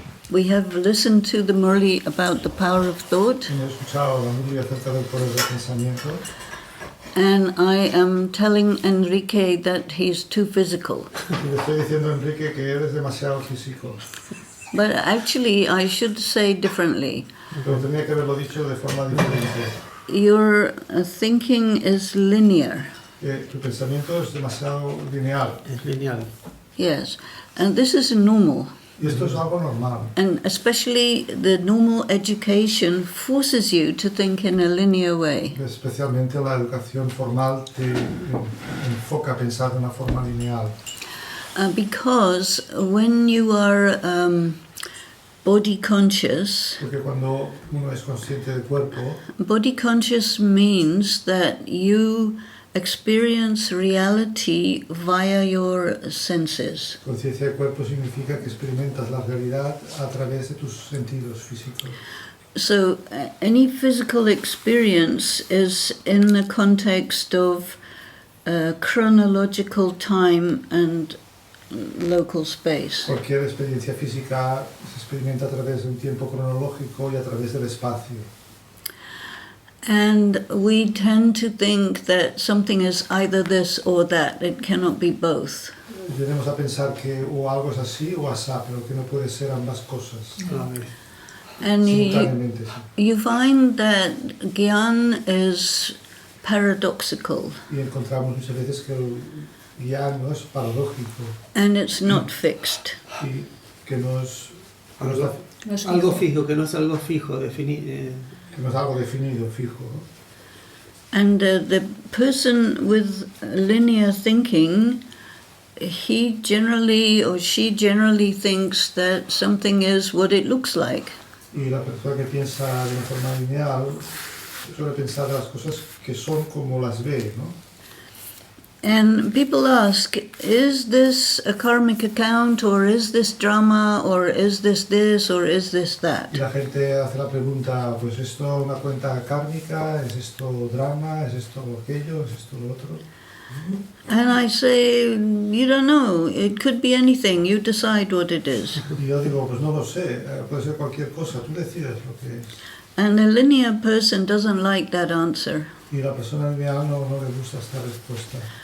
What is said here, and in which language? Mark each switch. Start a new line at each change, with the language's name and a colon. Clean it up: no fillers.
English: We have listened to the Murli about the power of thought,
Spanish: Hemos escuchado la Murli acerca del poder del pensamiento.
English: and I am telling Enrique that he's too physical.
Spanish: Y le estoy diciendo a Enrique que eres demasiado físico.
English: But actually, I should say differently.
Spanish: Pero tenía que haberlo dicho de forma diferente.
English: Your thinking is linear.
Spanish: Tu pensamiento es demasiado lineal. Es lineal.
English: Yes, and this is normal.
Spanish: Y esto es algo normal.
English: And especially the normal education forces you to think in a linear way.
Spanish: Especialmente la educación formal te enfoca a pensar de una forma lineal.
English: Because when you are body conscious,
Spanish: Porque cuando uno es consciente del cuerpo,
English: body conscious means that you experience reality via your senses.
Spanish: conciencia del cuerpo significa que experimentas la realidad a través de tus sentidos físicos.
English: So any physical experience is in the context of chronological time and local space.
Spanish: Cualquier experiencia física se experimenta a través de un tiempo cronológico y a través del espacio.
English: And we tend to think that something is either this or that. It cannot be both.
Spanish: Tenemos a pensar que o algo es así o asá, pero que no puede ser ambas cosas.
English: And
Spanish: Simultáneamente, sí.
English: you find that Gyan is paradoxical.
Spanish: Y encontramos muchas veces que el guiar no es paradójico
English: And it's not fixed.
Spanish: y que no es Algo fijo, que no es algo fijo, que no es algo definido, fijo, ¿no?
English: And the person with linear thinking, he generally or she generally thinks that something is what it looks like.
Spanish: Y la persona que piensa de una forma lineal suele pensar de las cosas que son como las ve, ¿no?
English: And people ask, is this a karmic account, or is this drama, or is this, or is this that?
Spanish: Y la gente hace la pregunta, pues esto es una cuenta kármica, es esto drama, es esto aquello, es esto lo otro.
English: And I say, you don't know, it could be anything, you decide what it is.
Spanish: Y yo digo, pues no lo sé, puede ser cualquier cosa, tú decides lo que es.
English: And a linear person doesn't like that answer,
Spanish: Y la persona lineal no le gusta esta respuesta.